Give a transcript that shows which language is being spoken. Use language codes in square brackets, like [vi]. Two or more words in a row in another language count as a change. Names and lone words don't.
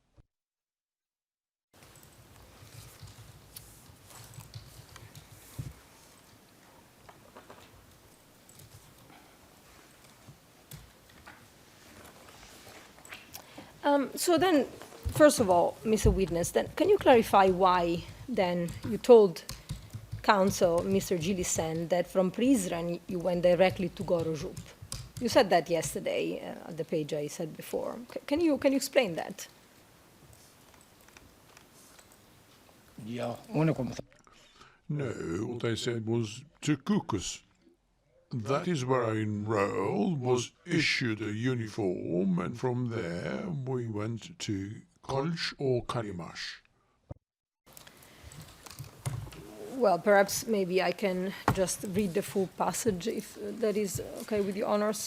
[en] So then, first of all, Mr. Witness, then can you clarify why then you told counsel, Mr. Gilisen, that from Prizren you went directly to Gorozhup? You said that yesterday at the page I said before. Can you explain that? [sq] Jo, unë kom thënë. [en] No, what I said was to Kukës. That is where I enrolled, was issued a uniform, and from there we went to Kolch or Kalimash. Well, perhaps maybe I can just read the full passage, if that is okay with your honors.